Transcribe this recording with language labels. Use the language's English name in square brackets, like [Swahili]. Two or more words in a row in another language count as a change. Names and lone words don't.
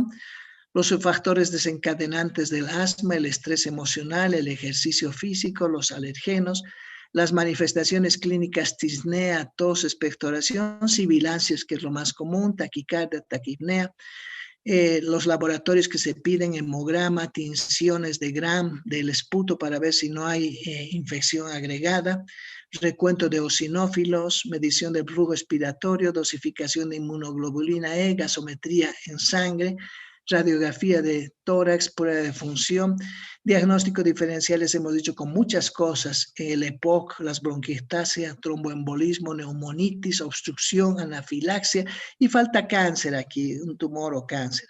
[Spanish] Los factores desencadenantes del asma: el estrés emocional, el ejercicio físico, los alergenos, las manifestaciones clínicas: disnea, tos, expectoración, sibilancias, que es lo más común, taquicardia, taquipnea. Los laboratorios que se piden: hemograma, tinciones de Gram del esputo para ver si no hay infección agregada, recuento de eosinófilos, medición del flujo expiratorio, dosificación de inmunoglobulina E, gasometría en sangre, radiografía de tórax, prueba de función, diagnóstico diferenciales, hemos dicho, con muchas cosas: el EPOC, las bronquiectasias, tromboembolismo, neumonitis, obstrucción, anafilaxia, y falta cáncer aquí, un tumor o cáncer.